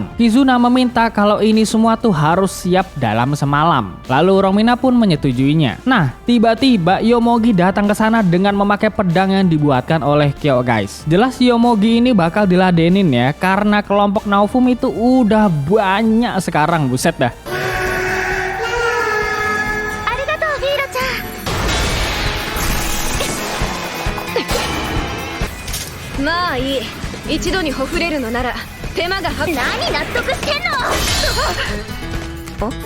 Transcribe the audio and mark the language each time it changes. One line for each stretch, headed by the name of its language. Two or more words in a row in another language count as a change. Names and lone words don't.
Indonesian: Kizuna meminta kalau ini semua tuh harus siap dalam semalam. Lalu Romina pun menyetujuinya. Nah, tiba-tiba Yomogi datang ke sana dengan memakai pedang yang dibuatkan oleh Kyo guys. Jelas Yomogi ini bakal diladenin ya karena kelompok Naofumi itu udah banyak sekarang, buset dah.
Japanese: まあいい。一度にほふれるのなら手間がは。何納得してんの。